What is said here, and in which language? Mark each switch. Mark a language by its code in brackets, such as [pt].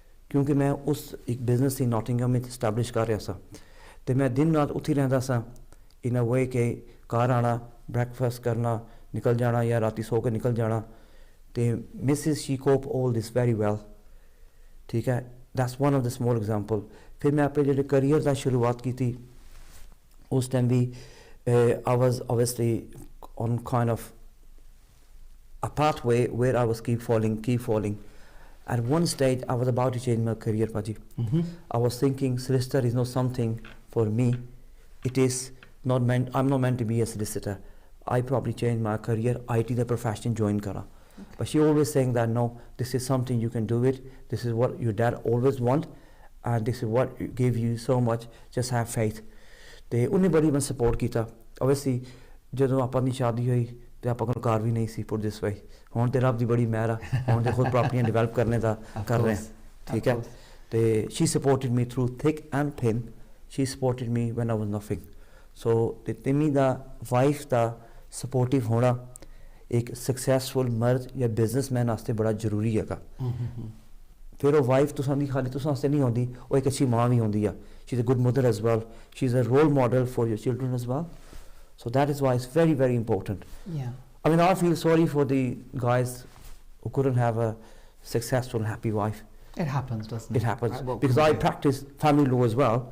[pa] ਕਿਉਂਕਿ ਮੈਂ ਉਸ ਇੱਕ ਬਿਜ਼ਨਸ ਸੀ ਨੋਟਿੰਗਹਮ ਵਿੱਚ ਸਟੈਬਲਿਸ਼ ਕਰ ਰਿਹਾ ਸਾਂ ਤੇ ਮੈਂ ਦਿਨ ਰਾਤ ਉੱਥੇ ਰਹਿੰਦਾ ਸਾਂ [en] in a way [pa] ਕਿ ਘਰ ਆਣਾ ਬ੍ਰੈਕਫਾਸਟ ਕਰਨਾ ਨਿਕਲ ਜਾਣਾ ਜਾਂ ਰਾਤੀ ਸੋ ਕੇ ਨਿਕਲ ਜਾਣਾ ਤੇ [en] Mrs she cope all this very well [pa] ਠੀਕ ਹੈ [en] that's one of the small example [pa] ਫਿਰ ਮੈਂ ਆਪਣੇ ਜਿਹੜੇ ਕਰੀਅਰ ਦਾ ਸ਼ੁਰੂਆਤ ਕੀਤੀ ਉਸ time we [en] I was obviously on kind of a pathway where I was keep falling. At one stage I was about to change my career, Paji. I was thinking solicitor is not something for me. It is not meant, I'm not meant to be a solicitor. I probably changed my career, IT the profession [pa] join kara. [en] But she always saying that no, this is something you can do it. This is what your dad always want and this is what give you so much. Just have faith. [pa] ਤੇ ਉਹਨੇ ਬੜੀ ਮੈਂ support ਕੀਤਾ obviously ਜਦੋਂ ਆਪਾਂ ਦੀ ਸ਼ਾਦੀ ਹੋਈ ਤੇ ਆਪਾਂ ਕੋਲ ਕਾਰ ਵੀ ਨਹੀਂ ਸੀ [en] put this way [pa] ਹੁਣ ਤੇ ਰੱਬ ਦੀ ਬੜੀ ਮਿਹਰ ਆ ਹੁਣ ਤੇ ਖੁਦ ਪ੍ਰਾਪਰਟੀਆਂ ਡਿਵੈਲਪ ਕਰਨੇ ਦਾ ਕਰ ਰਹੇ ਹਾਂ ਠੀਕ ਹੈ ਤੇ [en] she supported me through thick and thin she supported me when I was nothing [pa] ਸੋ ਤੇ ਤਿੰਮੀ ਦਾ ਵਾਈਫ ਦਾ ਸਪੋਰਟਿਵ ਹੋਣਾ ਇੱਕ ਸਕਸੈਸਫੁਲ ਮਰਦ ਜਾਂ ਬਿਜ਼ਨਸਮੈਨ ਵਾਸਤੇ ਬੜਾ ਜ਼ਰੂਰੀ ਹੈਗਾ ਫਿਰ ਉਹ ਵਾਈਫ ਤੁਸਾਂ ਦੀ ਖਾਲੀ ਤੁਸਾਂ ਵਾਸਤੇ ਨਹੀਂ ਹੁੰਦੀ ਉਹ ਇੱਕ ਅੱਛੀ ਮਾਂ ਵੀ ਹੁੰਦੀ ਆ [en] she's a good mother as well she's a role model for your children as well so that is why it's very very important. I mean I feel sorry for the guys who couldn't have a successful happy wife. It happens, doesn't it? It happens because I practice family law as well.